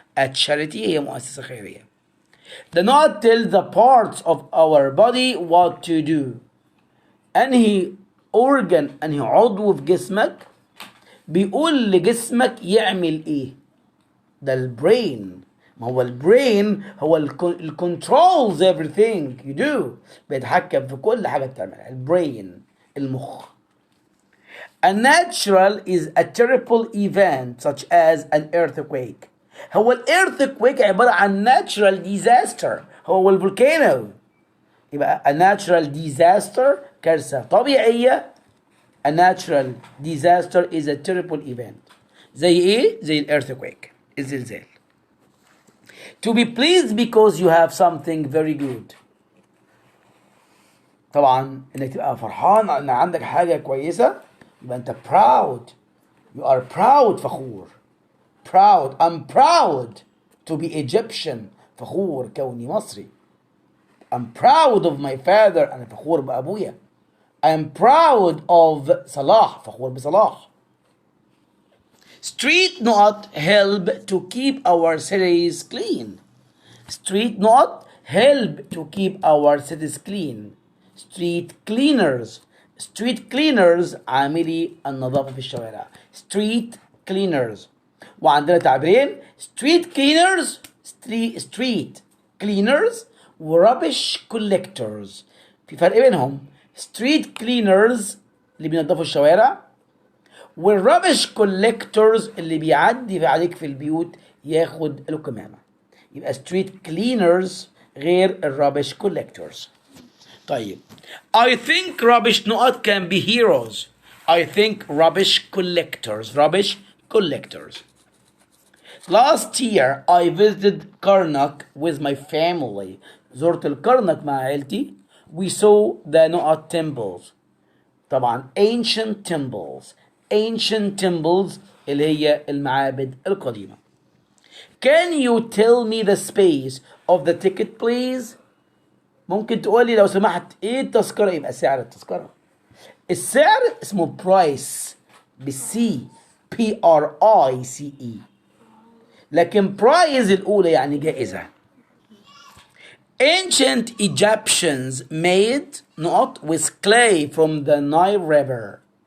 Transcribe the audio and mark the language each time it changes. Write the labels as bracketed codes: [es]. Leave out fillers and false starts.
[ar] charity هي مؤسسة خيرية. [en] The knot tells the parts of our body what to do. [ar] انهي organ، انهي عضو في جسمك بيقول لجسمك يعمل ايه؟ ده البرين. ما هو البرين هو اللي [en] controls everything you do، [ar] بيتحكم في كل حاجة بتعملها. البرين المخ. [en] A natural is a terrible event such as an earthquake. [ar] هو earthquake عبارة عن natural disaster، هو الفولكانو. يبقى a natural disaster كارثة طبيعية. [en] A natural disaster is a terrible event. [ar] زي ايه؟ زي earthquake، الزلزال. [en] To be pleased because you have something very good. [ar] طبعا انك تبقى فرحان ان عندك حاجة كويسة يبقى انت proud. [en] You are proud، [ar] فخور. [en] Proud. I'm proud to be Egyptian. [ar] فخور كوني مصري. [en] I'm proud of my father. [ar] أنا فخور بأبويا. [en] I'm proud of Salah. [ar] فخور بصلاح. [en] Street not help to keep our cities clean. Street not help to keep our cities clean. Street cleaners. Street cleaners [ar] عاملي النظافة في الشوارع. [en] Street cleaners. [ar] وعندنا تعبيرين street cleaners، street cleaners و rubbish collectors. في فرق بينهم. street cleaners اللي بينظفوا الشوارع، والrubbish collectors اللي بيعدي عليك في البيوت ياخد القمامة. يبقى street cleaners غير الrubbish collectors. طيب [en] I think rubbish not can be heroes. I think rubbish collectors. Last year I visited Karnak with my family. [ar] زرت الكرنك مع عائلتي. [en] We saw the نقط temples. [ar] طبعا ancient temples اللي هي المعابد القديمة. [en] Can you tell me the space of the ticket please? [ar] ممكن تقولي لو سمحت ايه التذكرة؟ يبقى سعر التذكرة. السعر اسمه price بالسي price. لكن prize الأولى يعني جائزة. [en] Ancient Egyptians made نقط with clay from the Nile River.